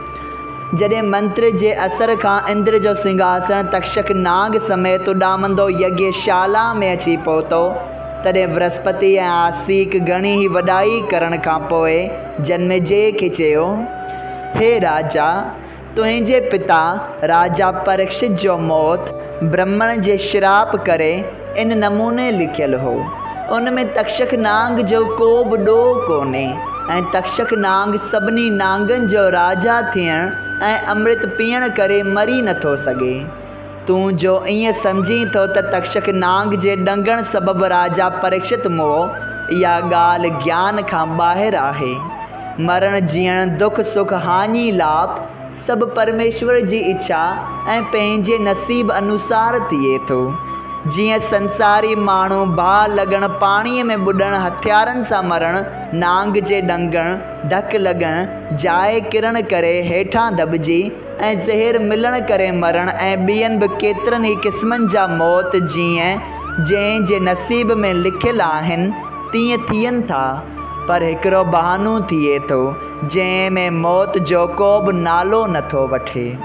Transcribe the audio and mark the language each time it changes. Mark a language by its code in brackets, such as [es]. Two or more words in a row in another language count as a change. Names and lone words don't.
[sd] जॾहिं मंत्र जे असर खां इंद्र जो सिंघासन तक्षक नाग समेत उॾामंदो यज्ञशाला में अची पहुतो, तॾहिं बृहस्पति ऐं आस्तिक घणी ई वॾाई करण खां पोइ जनमेजय खे चयो, हे राजा, तुंहिंजे पिता राजा परीक्षित जो मौत ब्राह्मण जे श्राप करे इन नमूने लिखियलु हो। उन में तक्षक नाग जो को बि ॾोह कोन्हे ऐं तक्षक नाग सभिनी नांगनि जो राजा थियण ऐं अमृत पीअण करे मरी नथो सघे। तूं जो ईअं सम्झी थो त तक्षक नाग जे ॾंगण सबबु राजा परीक्षित मुओ, इहा ॻाल्हि ज्ञान खां ॿाहिरि आहे। मरण जीअण दुख सुख हानि लाभ सभु परमेश्वर जी इच्छा ऐं पंहिंजे नसीब अनुसार थिए थो। जीअं संसारी माण्हू बाहि लॻण, पाणीअ में ॿुॾण, हथियारनि सां मरण, नांग जे ॾंगण, धकु लॻण, जाइ किरण करे हेठां दॿिजी ऐं ज़हर मिलण करे मरण ऐं ॿियनि बि केतिरनि ई क़िस्मनि जा मौत जीअं जंहिंजे नसीब में लिखियलु आहिनि तीअं थियनि था, पर हिकिड़ो बहानो थिए थो जंहिं में मौत जो को बि नालो नथो वठे।